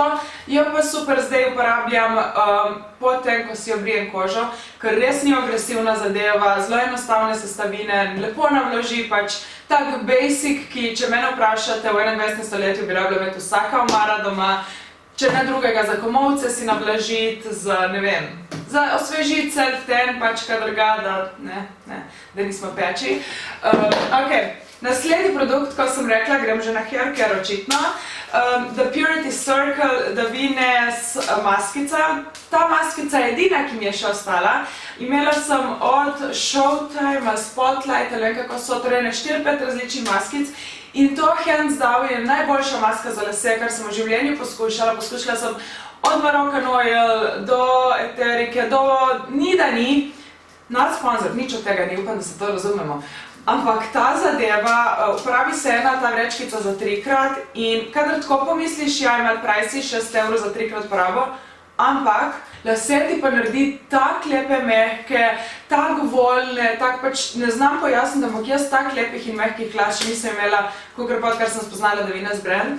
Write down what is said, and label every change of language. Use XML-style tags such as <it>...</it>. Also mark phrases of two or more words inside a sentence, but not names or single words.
<sl>Jo pa super zdaj uporabljam potem, ko si obrijem kožo, ker res ni agresivna zadeva, zelo enostavne sestavine, lepo navloži, pač tak basic, ki če mene vprašate, v 21. stoletju bi rabila imeti vsaka omara doma, če ne drugega za komolce si navlažiti, za ne vem, za osvežiti self-tan, pač kadar ga, da nismo peči. Ok, naslednji produkt, ko sem rekla, grem že na</sl> <en>hair care</en> <sl>očitno. The Purity Circle Davines maskica. Ta maskica je edina, ki mi je še ostala. Imela sem od Showtime, Spotlight, ali kako so, torej 4-5 različnih maskic. In to</sl> <en>hands down</en> <sl>je najboljša maska za lase, kar sem v življenju poskušala. Poskušala sem od Moroccan Oil do eterike, do ni da ni.</sl> <en>Not sponsored,</en> <sl>nič od tega ni, upam, da se to razumemo. Ampak ta zadeva, uporabi se ena ta vrečkica za 3-krat in kadar tako pomisliš, ja, imel pricey 6 € za 3-krat porabo, ampak lase ti pa naredi tak lepe mehke, tak voljne, tak pač ne znam pojasniti, ampak jaz tak lepih in mehkih las še nisem imela, kakor pa odkar sem spoznala Davines brand.</sl>